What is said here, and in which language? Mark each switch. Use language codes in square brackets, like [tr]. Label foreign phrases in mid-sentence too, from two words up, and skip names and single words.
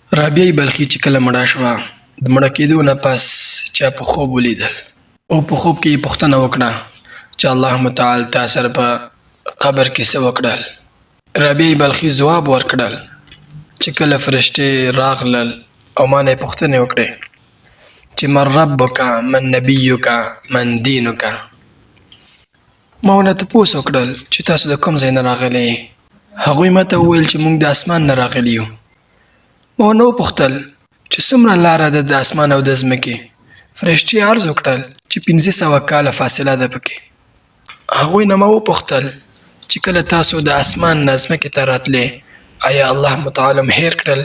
[ps] رابعه بلخي چې کله مړه شوه، د مړه کېدو نه پس چا په خوب ولیدل او په خوب کې یې پوښتنه وکړه چې الله متعال تا سره په قبر کې څه وکړل. رابعه بلخي ځواب ورکړل چې کله فرشتې راغلل او ما نه یې پوښتنې وکړې چې [ar] من ربک، من نبیک، من دینک. [ps] ما ورنه تپوس وکړل چې تاسو د کوم ځای نه راغلي. هغوی ماته وویل چې موږ د اسمان نه راغلي یو. ما ورنه وپوښتل چې څومره لاره ده د اسمان او د ځمکې. فرشتې عرض وکړل چې 500 کاله فاصله ده پکې. هغوی نه ما وپوښتل چې کله تاسو د اسمان نه ځمکې ته راتلې آیا الله متعال هم هیر کړل؟